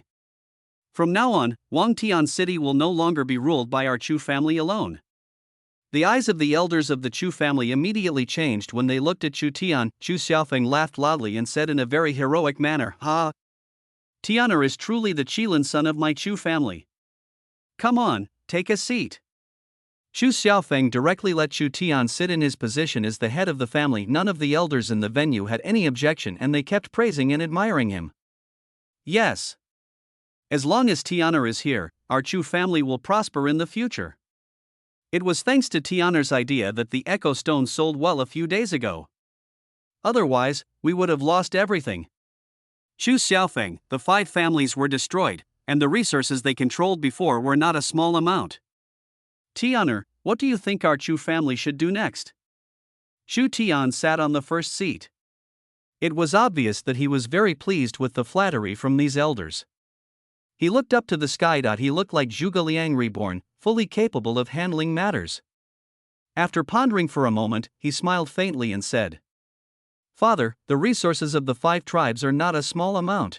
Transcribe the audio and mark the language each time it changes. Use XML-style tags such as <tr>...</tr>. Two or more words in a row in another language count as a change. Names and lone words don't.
<en>From now on, Wangtian City will no longer be ruled by our Chu family alone. The eyes of the elders of the Chu family immediately changed when they looked at Chu Tian. Chu Xiaofeng laughed loudly and said in a very heroic manner, Ha! Tianer is truly the Qilin son of my Chu family. Come on, take a seat. Chu Xiaofeng directly let Chu Tian sit in his position as the head of the family. None of the elders in the venue had any objection and they kept praising and admiring him. Yes. As long as Tianer is here, our Chu family will prosper in the future. It was thanks to Tianer's idea that the Echo Stone sold well a few days ago. Otherwise, we would have lost everything. Chu Xiaofeng, the 5 families were destroyed, and the resources they controlled before were not a small amount. Tianer, what do you think our Chu family should do next? Chu Tian sat on the first seat. It was obvious that he was very pleased with the flattery from these elders. He looked up to the sky. He looked like Zhuge Liang reborn, fully capable of handling matters. After pondering for a moment, he smiled faintly and said, Father, the resources of the 5 tribes are not a small amount.</en>